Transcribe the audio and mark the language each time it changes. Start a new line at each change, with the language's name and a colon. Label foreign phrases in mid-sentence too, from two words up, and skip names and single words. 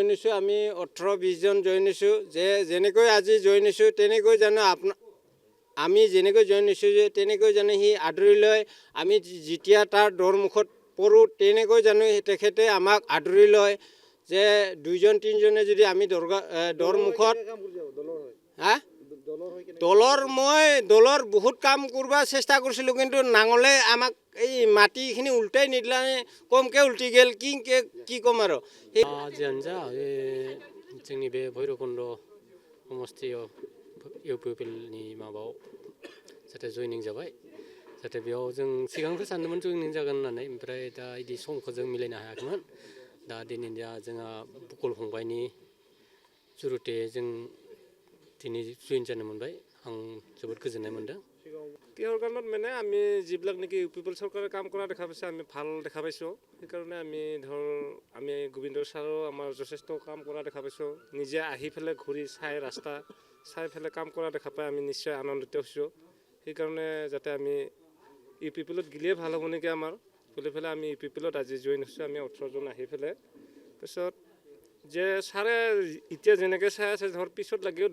Assamese: হৈছোঁ আমি 18-20 জন জইন হৈছোঁ যে যেনেকৈ আজি জইন হৈছোঁ তেনেকৈ জানো আমি যেনেকৈ জইন হৈছোঁ যে তেনেকৈ জানো সি আদৰি লয় আমি যেতিয়া তাৰ দৰমুখত পৰোঁ তেনেকৈ জানো তেখেতে আমাক আদৰি লয় যে 2-3জনে যদি আমি দৰমুখত দলৰ বহুত কাম কৰিব চেষ্টা কৰিছিলোঁ কিন্তু নাঙলে আমাক এই মাটিখিনি উল্টাই নিদিলে কমকৈ উল্টি গ'ল কি ক'ম আৰু
Bodo: जियानो जा जोंनि बे भैरबकुन्द समस्थियाव UPPLनि माबायाव जाहाथे जइनिं जाबाय जाहाथे बेयाव जों सिगांनिफ्राय सानदोंमोन जइनिं जागोन होननानै ओमफ्राय दा बिदि समखौ जों मिलायनो हायाखैमोन दा दिनै जोंहा बुकुल फंबायनि जुरुते जों दिनै जइन जानो मोनबाय आं जोबोद गोजोननाय मोन्दों
Assamese: কিহৰ কাৰণত মানে আমি যিবিলাক নেকি UPPL চৰকাৰে কাম কৰা দেখা পাইছোঁ আমি ভাল দেখা পাইছোঁ সেইকাৰণে আমি গোবিন্দ ছাৰো আমাৰ যথেষ্ট কাম কৰা দেখা পাইছোঁ নিজে আহি পেলাই ঘূৰি চাই ৰাস্তা চাই পেলাই কাম কৰা দেখা পাই আমি নিশ্চয় আনন্দিত হৈছোঁ সেইকাৰণে যাতে আমি UPPLত গ'লেই ভাল হ'ব নেকি আমাৰ বুলি পেলাই আমি UPPLত আজি জইন হৈছোঁ আমি 18 জন আহি পেলাই পিছত যে ছাৰে এতিয়া যেনেকৈ চাই আছে পিছত লাগিও